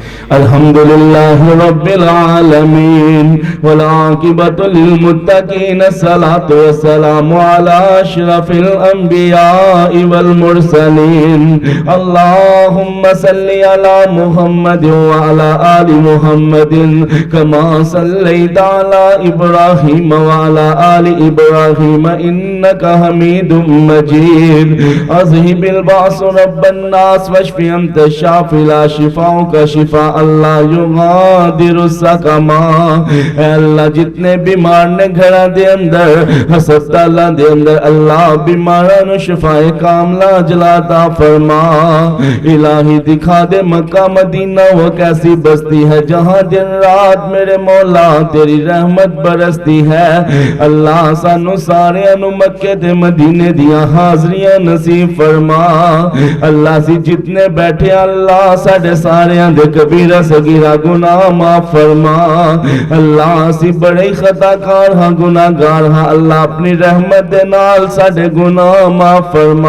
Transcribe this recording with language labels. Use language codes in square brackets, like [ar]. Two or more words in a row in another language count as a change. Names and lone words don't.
[ar] الحمدللہ رب العالمین والعاقبۃ للمتقین الصلاۃ والسلام علی اشرف الانبیاء والمرسلین. اللہم صلی علی محمد وعلی آل محمد کما صلیت علی ابراہیم وعلی آل ابراہیم انک حمید مجید. اذہب الباس رب الناس واشف انت الشافی لا شفاؤک شفاء لا یغادر سقما. [pa] اے اللہ جتنے بیمار نے گھراں دے اندر ہسپتالاں دے اندر اللہ بیماراں نو شفائے کاملہ عاجلہ عطا فرما. [ur] الہی دکھا دے مکہ مدینہ وہ کیسی بستی ہے جہاں دن رات میرے مولا تیری رحمت برستی ہے. [pa] اللہ سانو سارے انو مکے دے مدینے دیاں حاضریاں نصیب فرما. اللہ سی جتنے بیٹھے اللہ ساڑھے سارے دے کبیرہ صغیرہ گناہ معاف فرما. اللہ سی بڑے خطا کار ہاں گناہ گار ہاں اللہ اپنی رحمت دے نال ساڑھے گناہ معاف فرما.